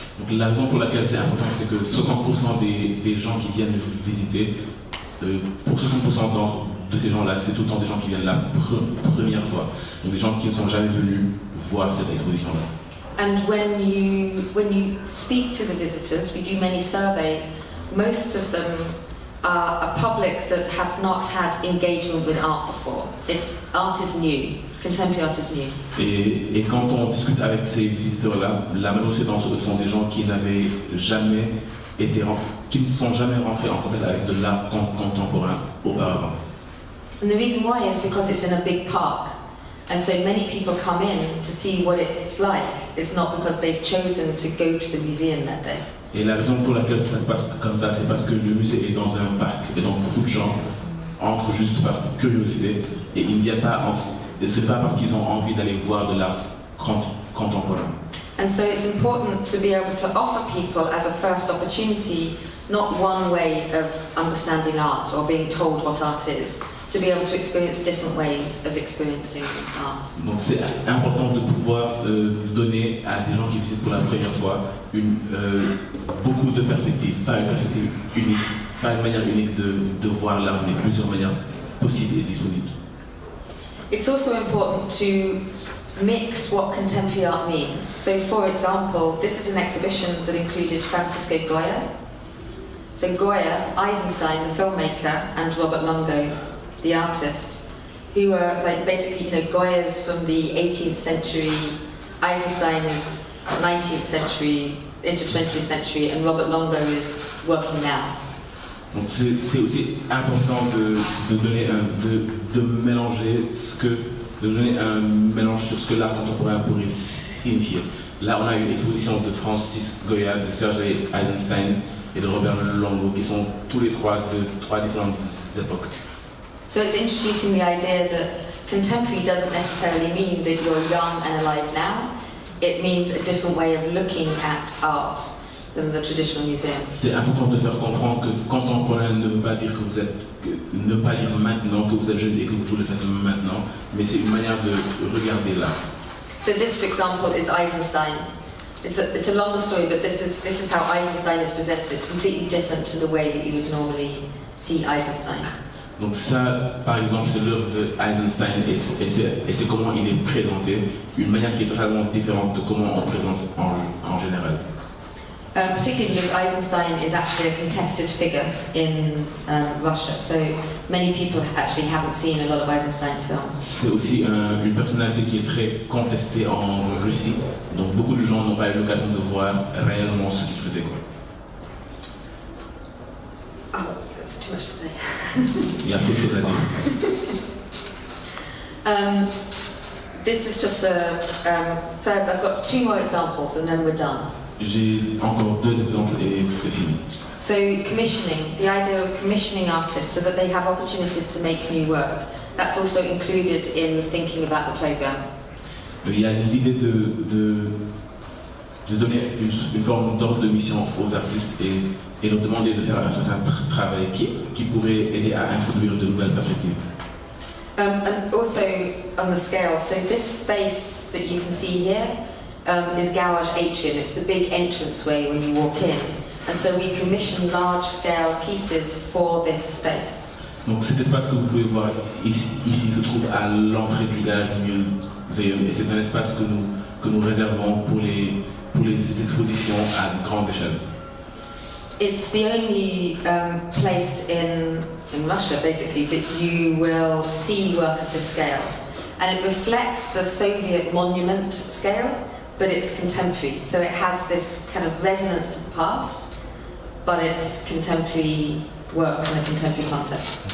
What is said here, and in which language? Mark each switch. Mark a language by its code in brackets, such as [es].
[fr] Donc la raison pour laquelle c'est important, c'est que 60% des gens qui viennent visiter, pour 60% de ces gens-là, c'est tout le temps des gens qui viennent la première fois. Donc des gens qui ne sont jamais venus voir cette exposition-là. [en] And when you speak to the visitors, we do many surveys. Most of them are a public that have not had engagement with art before. Art is new, contemporary art is new. [fr] Et quand on discute avec ces visiteurs-là, la majorité d'entre eux sont des gens qui n'avaient jamais qui ne sont jamais rentrés en contact avec de l'art contemporain auparavant. [en] And the reason why is because it's in a big park. And so many people come in to see what it's like. It's not because they've chosen to go to the museum that day. [fr] Et la raison pour laquelle ça se passe comme ça, c'est parce que le musée est dans un parc. Et donc beaucoup de gens entrent juste par curiosité. Et ils ne viennent pas, et ce n'est pas parce qu'ils ont envie d'aller voir de l'art contemporain. [en] And so it's important to be able to offer people as a first opportunity, not one way of understanding art or being told what art is, to be able to experience different ways of experiencing art. [fr] Donc c'est important de pouvoir donner à des gens qui visitent pour la première fois beaucoup de perspectives, pas une perspective unique, pas une manière unique de voir l'art, mais plusieurs manières possibles et disponibles. [en] It's also important to mix what contemporary art means. So for example, this is an exhibition that included Francisco Goya. So Goya, Eisenstein, the filmmaker, and Robert Longo, the artist, who were like basically, Goya's from the 18th century, Eisenstein is 19th century, into 20th century, and Robert Longo is working now. [fr] Donc c'est aussi important de donner de mélanger de donner un mélange sur ce que l'art contemporain pourrait signifier. Là, on a une exposition de Francis Goya, de Sergei Eisenstein et de Robert Longo, qui sont tous les trois de trois différentes époques. [en] So it's introducing the idea that contemporary doesn't necessarily mean that you're young and alive now. It means a different way of looking at art than the traditional museums. [fr] C'est important de faire comprendre que contemporain ne veut pas dire que vous êtes ne pas lire maintenant, que vous êtes jeune et que vous le faites maintenant, mais c'est une manière de regarder l'art. [en] So this, for example, is Eisenstein. It's a longer story, but this is how Eisenstein is presented. It's completely different to the way that you would normally see Eisenstein. [fr] Donc ça, par exemple, c'est l'œuvre de Eisenstein et c'est comment il est présenté, une manière qui est totalement différente de comment on présente en général. [en] Particularly because Eisenstein is actually a contested figure in Russia, so many people actually haven't seen a lot of Eisenstein's films. [fr] C'est aussi une personnalité qui est très contestée en Russie, donc beaucoup de gens n'ont pas eu l'occasion de voir réellement ce qu'il faisait. [en] Oh, that's too much to say. [fr] Il y a trop de choses à dire. [en] This is just third. I've got two more examples and then we're done. [fr] J'ai encore deux exemples et c'est fini. [en] So commissioning, the idea of commissioning artists so that they have opportunities to make new work. That's also included in thinking about the programme. [fr] Il y a l'idée de donner une forme d'ordre de mission aux artistes et leur demander de faire un certain travail qui pourrait aider à introduire de nouvelles perspectives. [en] And also on the scale, so this space that you can see here is Garage Atrium. It's the big entranceway when you walk in. And so we commission large-scale pieces for this space. [fr] Donc cet espace que vous pouvez voir ici se trouve à l'entrée du Garage Museum et c'est un espace que nous réservons pour les expositions à grande échelle. [en] It's the only place in Russia, basically, that you will see work of this scale. And it reflects the Soviet monument scale, but it's contemporary. So it has this kind of resonance to the past, but it's contemporary works in a contemporary context.